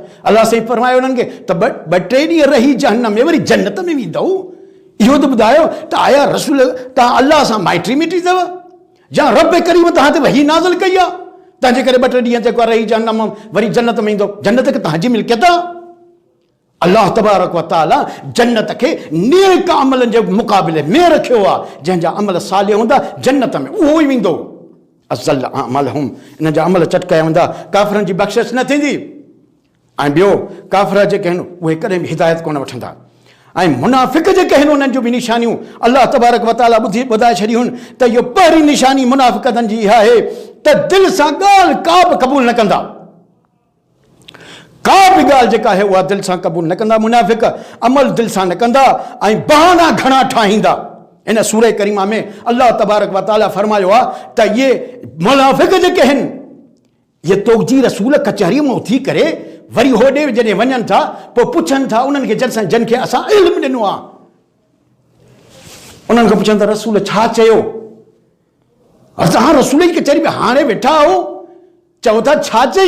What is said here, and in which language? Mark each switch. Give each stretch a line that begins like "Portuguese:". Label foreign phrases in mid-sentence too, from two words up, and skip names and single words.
Sindhi: अलाह साईं फरमायो उन्हनि खे त 2 टे ॾींहं रही जहन्नम में वरी जन्नत में वेंदव। इहो त ॿुधायो त आया रसूल तव्हां अलाह सां माइटी मिटी अथव या रब करीम तव्हां ते वही नाज़िल कई आहे तंहिंजे करे 2 टे ॾींहं जेको रही जहन्नम वरी जन्नत में ईंदो? जन्नत खे तव्हांजी मिल्कियत आहे।
Arabic: الله تبارك و تعالى
Sindhi: जन्नत खे नेक अमलनि जे मुक़ाबले में रखियो आहे। जंहिंजा अमल सालिह हूंदा जन्नत में उहो ई वेंदो।
Arabic: أضل أعمالهم,
Sindhi: इन जा अमल चटकाया वेंदा, काफ़िरनि जी बख़्शिश न थींदी। ऐं ॿियो काफ़िर जेके आहिनि उहे कॾहिं बि हिदायत कोन वठंदा। ऐं मुनाफ़िक़ जेके आहिनि उन्हनि जूं बि निशानियूं
Arabic: الله تبارك و تعالى
Sindhi: ॿुधाए छॾियूं आहिनि त इहो पहिरीं निशानी मुनाफ़िक़नि जी इहा आहे त दिलि सां ॻाल्हि का बि क़बूल न कंदा। का बि ॻाल्हि जेका आहे उहा दिलि सां क़बूल न कंदा। मुनाफ़िक़ अमल दिलि सां न कंदा ऐं बहाना घणा ठाहींदा। इन सूरह करीमा में
Arabic: الله تبارك و تعالى
Sindhi: फरमायो आहे त इहे मुनाफ़िक़ जेके आहिनि इहे तोजी रसूल कचहरी में उथी करे वरी होॾे जॾहिं वञनि था पोइ पुछनि था उन्हनि खे जिन खे असां इल्मु ॾिनो आहे, उन्हनि खे पुछनि था रसूल छा चयो? असां रसूल जी कचहरी में हाणे वेठा आहियो, चओ था छा चई?